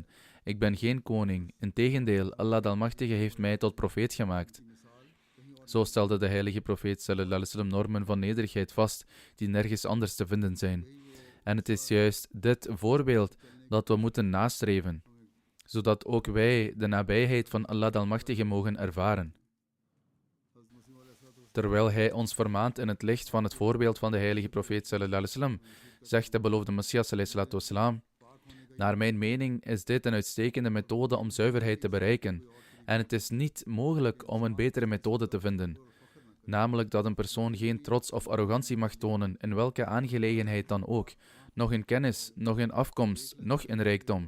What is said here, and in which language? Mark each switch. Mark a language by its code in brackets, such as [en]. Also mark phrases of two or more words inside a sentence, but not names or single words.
[nl] Ik ben geen koning. Integendeel, Allah de Almachtige heeft mij tot profeet gemaakt. Zo stelde de heilige profeet [ar] صلى الله عليه وسلم [nl] normen van nederigheid vast die nergens anders te vinden zijn. En het is juist dit voorbeeld dat we moeten nastreven, zodat ook wij de nabijheid van Allah de Almachtige mogen ervaren. Terwijl hij ons vermaant in het licht van het voorbeeld van de heilige profeet [ar] صلى الله عليه وسلم, [nl] zegt de beloofde Messias [ar] صلى الله عليه وسلم: [nl] naar mijn mening is dit een uitstekende methode om zuiverheid te bereiken, en het is niet mogelijk om een betere methode te vinden, namelijk dat een persoon geen trots of arrogantie mag tonen in welke aangelegenheid dan ook, nog in kennis, nog in afkomst, nog in rijkdom.